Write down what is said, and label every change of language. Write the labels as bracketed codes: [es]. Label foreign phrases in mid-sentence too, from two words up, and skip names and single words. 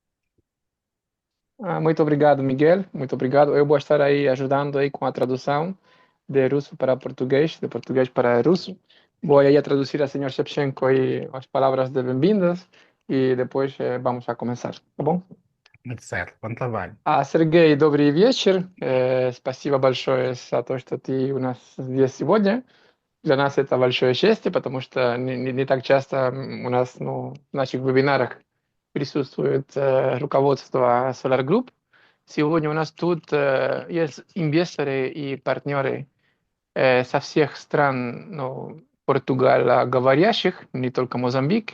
[pt] Muito obrigado, Miguel. Muito obrigado. Eu vou estar aí ajudando aí com a tradução de russo para português, de português para russo. Vou aí a traduzir a senhor Shevchenko aí as palavras de bem-vindas e depois vamos a começar, tá bom? Muito certo, bom trabalho. [ru] Сергей, добрый вечер. Спасибо большое за то, что ты у нас здесь сегодня. Для нас это большое счастье, потому что не так часто у нас в наших вебинарах присутствует руководство Solar Group. Сегодня у нас тут есть инвесторы и партнеры со всех стран, португалоговорящих, не только Мозамбик.